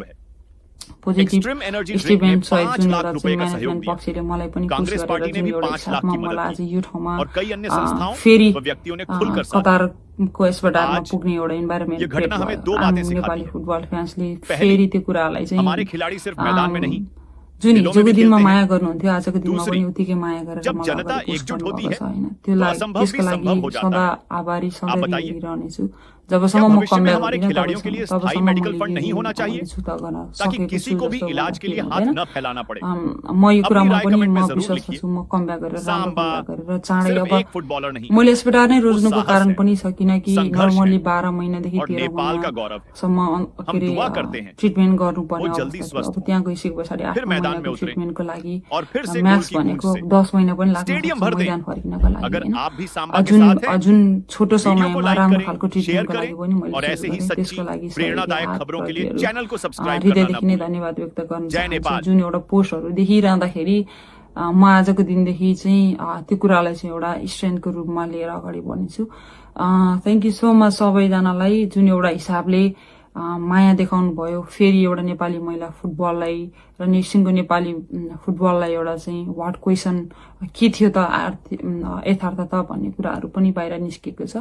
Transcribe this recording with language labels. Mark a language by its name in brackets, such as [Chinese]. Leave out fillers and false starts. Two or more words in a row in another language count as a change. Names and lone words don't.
[English] positive statement [Nepali] सहित जुन एउटा चाहिँ म्यानेजमेन्ट पक्षले मलाई पनि खुसी गरेर जुन एउटा हिसाबमा मलाई आज यो ठाउँमा फेरि कतारको अस्पतालमा पुग्ने एउटा इन्भाइरोमेन्ट नेपाली फुटबल फ्यान्सले फेरि त्यो कुरालाई चाहिँ जुन हिजोको दिनमा माया गर्नुहुन्थ्यो आजको दिनमा पनि उतिकै माया गरेर मलाई छैन। त्यसको लागि सदा आभारी, सधैँ रहनेछु। जबसम्म म कमब्याक हुँदिन तबसम्म [Hindi] मेडिकल फंड नहीं होना चाहिए ताकि किसी को भी इलाज के लिए हाथ न फैलाना पड़े। [Nepali] म यो कुरामा पनि म विश्वास गर्छु। म कमब्याक गरेर राम्रो चाँडै अब मैले अस्पताल नै रोज्नुको कारण पनि छ, किनकि नर्मली 12 महिनादेखि 13 महिनासम्म ट्रिटमेन्ट गर्नुपर्ने अवस्था। अब त्यहाँ गइसके पछाडि 8 महिनाको ट्रिटमेन्टको लागि म्याक्स भनेको 10 महिना पनि लाग्छ मैदान फर्किनको लागि। जुन छोटो समयमा राम्रो खालको ट्रिटमेन्टको लागि पनि मैले त्यसको लागि [Hindi] प्रेरणादायक खबरों के लिए चैनल को सब्सक्राइब [Nepali] हृदयदेखि नै धन्यवाद व्यक्त गर्न चाहन्छु। जुन एउटा पोस्टहरू देखिरहँदाखेरि म आजको दिनदेखि चाहिँ त्यो कुरालाई चाहिँ एउटा स्ट्रेन्थको रूपमा लिएर अगाडि बढ्नेछु। [English] thank you so much [Nepali] सबैजनालाई जुन एउटा हिसाबले माया देखाउनु भयो। फेरि एउटा नेपाली महिला फुटबललाई र सिङ्गो नेपाली फुटबललाई एउटा चाहिँ [English] what question [Nepali] के थियो त यथार्थता भन्ने कुराहरू पनि बाहिर निस्केको छ।